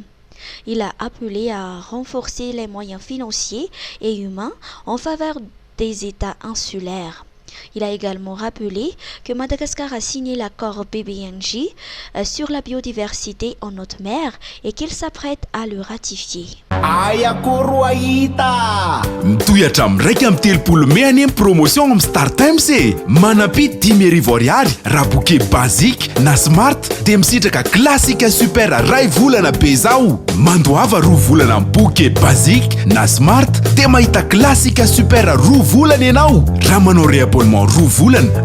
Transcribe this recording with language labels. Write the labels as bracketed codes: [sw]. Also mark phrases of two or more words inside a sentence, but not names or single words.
[fr] Il a appelé à renforcer les moyens financiers et humains en faveur des États insulaires. Il a également rappelé que Madagascar a signé l'accord BBNJ sur la biodiversité en haute mer et qu'il s'apprête à le ratifier. [mg] Mitoyatra am'raika amin'ny telopolo mehany amin'ny promotion amin'ny Star Times e manapy 10,000 ariary raha [fr] bouquet basique [mg] na smart dia misitraka klasika super ray volana be zao mandoava 2 volana amin'ny [fr] bouquet basique [mg] na smart dia mahita klasika super 2 volana ianao raha manao réabonnement 2 volana